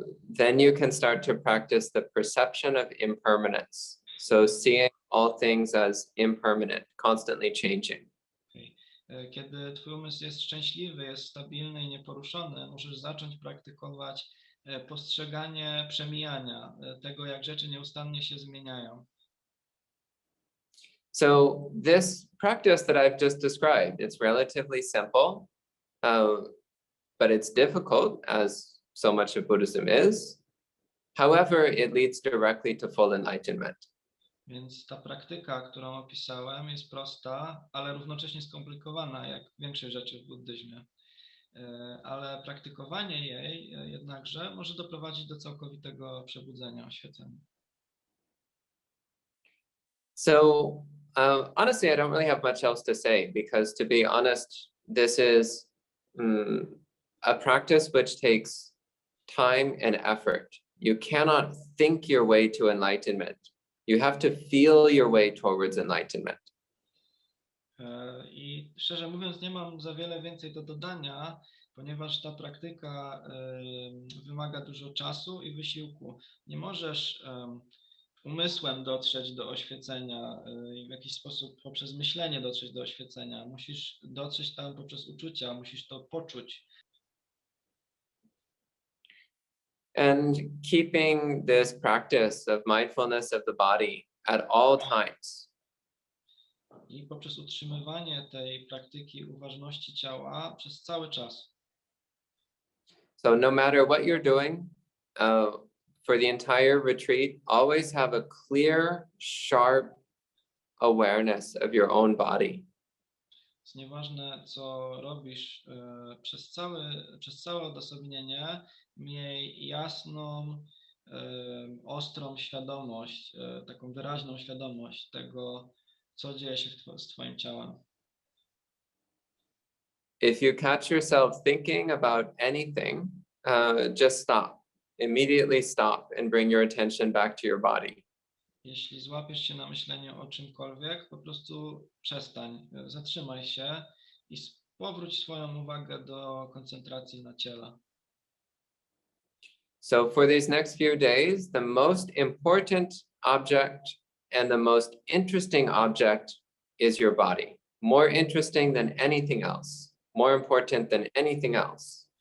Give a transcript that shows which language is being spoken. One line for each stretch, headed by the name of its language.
English: Then you can start to practice the perception of impermanence. So seeing all things as impermanent, constantly changing.
Polish: Kiedy twój umysł jest szczęśliwy, jest stabilny i nieporuszony, możesz zacząć praktykować postrzeganie przemijania, tego jak rzeczy nieustannie się zmieniają.
English: So this practice that I've just described, it's relatively simple, but it's difficult, as so much of Buddhism is. However, it leads directly to full enlightenment.
Polish: Więc ta praktyka, którą opisałem, jest prosta, ale równocześnie skomplikowana, jak większość rzeczy w buddyzmie. Ale praktykowanie jej jednakże może doprowadzić do całkowitego przebudzenia, oświecenia.
English: So honestly, I don't really have much else to say, because to be honest, this is a practice which takes time and effort. You cannot think your way to enlightenment. You have to feel your way towards enlightenment.
Polish: I szczerze mówiąc, nie mam za wiele więcej do dodania, ponieważ ta praktyka wymaga dużo czasu i wysiłku. Nie możesz umysłem dotrzeć do oświecenia i w jakiś sposób poprzez myślenie dotrzeć do oświecenia. Musisz dotrzeć tam poprzez uczucia, musisz to poczuć.
English: And keeping this practice of mindfulness of the body at all times.
Polish: I poprzez utrzymywanie tej praktyki uważności ciała przez cały czas.
English: So no matter what you're doing, for the entire retreat, always have a clear, sharp awareness of your own body.
Polish: Jest nieważne, co robisz przez całe odosobnienie, miej jasną, ostrą świadomość, taką wyraźną świadomość tego, co dzieje się z twoim ciałem.
English: If you catch yourself thinking about anything, just stop. Immediately stop and bring your attention back to your body.
Polish: Jeśli złapiesz się na myśleniu o czymkolwiek, po prostu przestań, zatrzymaj się i powróć swoją uwagę do koncentracji na ciele.
English: So for these next few days, the most important object and the most interesting object is your body. More interesting than anything else. More important than anything else.